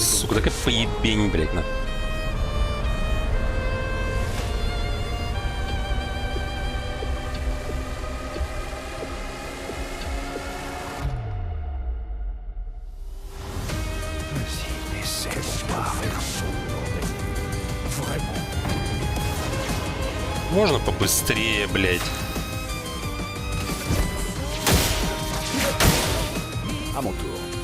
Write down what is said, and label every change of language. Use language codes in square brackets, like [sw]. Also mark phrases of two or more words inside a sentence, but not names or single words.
[ru] Сука, такая поебень, блядь, на. [fr] Vas-y, essaie, voir. Vraiment. [ru] Можно побыстрее, блядь? [fr] À mon tour.